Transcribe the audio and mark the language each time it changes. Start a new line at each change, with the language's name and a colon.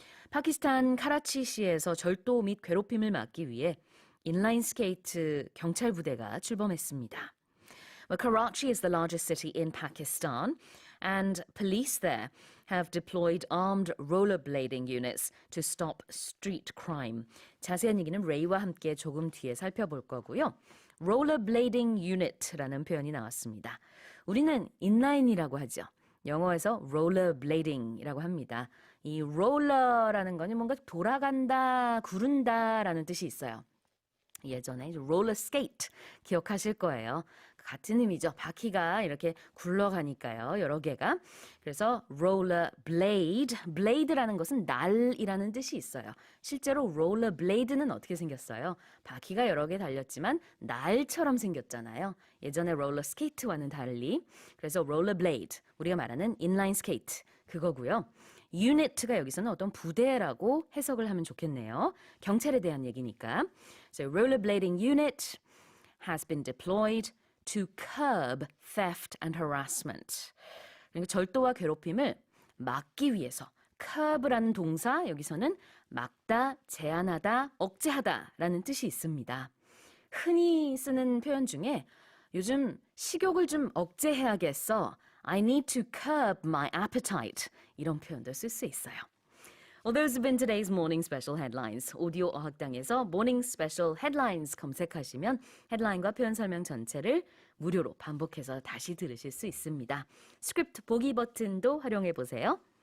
Korean: 파키스탄 카라치시에서 절도 및 괴롭힘을 막기 위해 인라인 스케이트 경찰 부대가 출범했습니다.
English: Well, Karachi is the largest city in Pakistan, and police there have deployed armed rollerblading units to stop street crime.
Korean: 자세한 얘기는 레이와 함께 조금 뒤에 살펴볼 거고요. rollerblading unit라는 표현이 나왔습니다. 우리는 인라인이라고 하죠. 영어에서 rollerblading이라고 합니다. 이 roller라는 거는 뭔가 돌아간다, 구른다라는 뜻이 있어요. 예전에 roller skate 기억하실 거예요. 같은 의미죠. 바퀴가 이렇게 굴러가니까요. 여러 개가. 그래서 roller blade, blade라는 것은 날이라는 뜻이 있어요. 실제로 roller blade는 어떻게 생겼어요? 바퀴가 여러 개 달렸지만 날처럼 생겼잖아요. 예전에 roller skate와는 달리. 그래서 roller blade, 우리가 말하는 inline skate 그거고요. unit가 여기서는 어떤 부대라고 해석을 하면 좋겠네요. 경찰에 대한 얘기니까.
English: So rollerblading unit has been deployed to curb theft and harassment.
Korean: 그러니까 절도와 괴롭힘을 막기 위해서 curb라는 동사 여기서는 막다, 제한하다, 억제하다라는 뜻이 있습니다. 흔히 쓰는 표현 중에 요즘 식욕을 좀 억제해야겠어.
English: I need to curb my appetite.
Korean: 이런 표현도 쓸 수 있어요.
English: Well, those have been today's morning special headlines.
Korean: 오디오 어학당에서 morning special headlines 검색하시면 헤드라인과 표현 설명 전체를 무료로 반복해서 다시 들으실 수 있습니다. 스크립트 보기 버튼도 활용해 보세요.